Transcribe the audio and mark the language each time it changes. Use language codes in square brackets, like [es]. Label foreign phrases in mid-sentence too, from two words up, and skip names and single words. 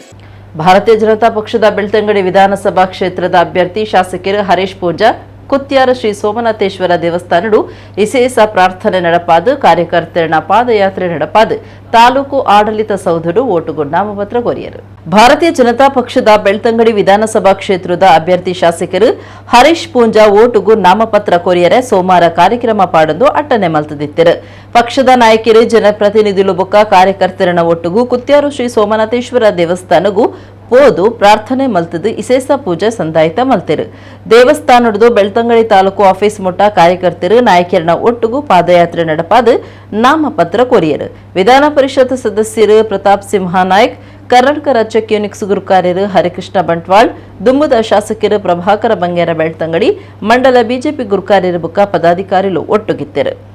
[tcy] ಭಾರತೀಯ ಜನತಾ ಪಕ್ಷದ ಬೆಳ್ತಂಗಡಿ ವಿಧಾನಸಭಾ ಕ್ಷೇತ್ರದ ಅಭ್ಯರ್ಥಿ ಶಾಸಕರು ಹರೀಶ್ ಪೂಂಜಾ ಕುತ್ಯಾರ ಶ್ರೀ ಸೋಮನಾಥೇಶ್ವರ ದೇವಸ್ಥಾನಡು ವಿಶೇಷ ಪ್ರಾರ್ಥನೆ ನಡಪಾದು ಕಾರ್ಯಕರ್ತರ ಪಾದಯಾತ್ರೆ ನಡಪಾದು ತಾಲೂಕು ಆಡಳಿತ ಸೌಧಡು ಓಟುಗು ನಾಮಪತ್ರ ಕೋರಿಯರು. ಭಾರತೀಯ ಜನತಾ ಪಕ್ಷದ ಬೆಳ್ತಂಗಡಿ ವಿಧಾನಸಭಾ ಕ್ಷೇತ್ರದ ಅಭ್ಯರ್ಥಿ ಶಾಸಕರು ಹರೀಶ್ ಪೂಂಜಾ ಓಟುಗು ನಾಮಪತ್ರ ಕೋರಿಯರೆ ಸೋಮವಾರ ಕಾರ್ಯಕ್ರಮ ಪಾಡೊಂದು ಅಟ್ಟನೆ ಮಲ್ತದಿತ್ತರು. ಪಕ್ಷದ ನಾಯಕರು ಜನಪ್ರತಿನಿಧಿಗಳು ಬೊಕ್ಕ ಕಾರ್ಯಕರ್ತರನ ಒಟ್ಟುಗು ಕುತ್ಯಾರು ಶ್ರೀ ಸೋಮನಾಥೇಶ್ವರ ದೇವಸ್ಥಾನಗೂ ಪೋದು ಪ್ರಾರ್ಥನೆ ಮಲ್ತದು ವಿಶೇಷ ಪೂಜೆ ಸಂದಾಯಿತ ಮಲ್ತಿರು. ದೇವಸ್ಥಾನದ್ದು ಬೆಳ್ತಂಗಡಿ ತಾಲೂಕು ಆಫೀಸ್ ಮುಟ್ಟ ಕಾರ್ಯಕರ್ತರು ನಾಯಕರನ ಒಟ್ಟುಗು ಪಾದಯಾತ್ರೆ ನಡಪಾದು ನಾಮಪತ್ರ ಕೋರಿಯರು. ವಿಧಾನ ಪರಿಷತ್ ಸದಸ್ಯರು ಪ್ರತಾಪ್ ಸಿಂಹ ನಾಯ್ಕ್, ಕರ್ನಾಟಕ ರಾಜ್ಯ ಕ್ಯೂನಿಕ್ಸ್ ಗುರುಕಾರ್ಯರು ಹರಿಕೃಷ್ಣ ಬಂಟ್ವಾಳ್, ದುಮ್ಮದ ಶಾಸಕರು ಪ್ರಭಾಕರ ಬಂಗೇರ ಬೆಳ್ತಂಗಡಿ, ಮಂಡಲ ಬಿಜೆಪಿ ಗುರುಕಾರ್ಯರು ಬುಕ್ಕ ಪದಾಧಿಕಾರಿಗಳು ಒಟ್ಟುಗಿತ್ತರು.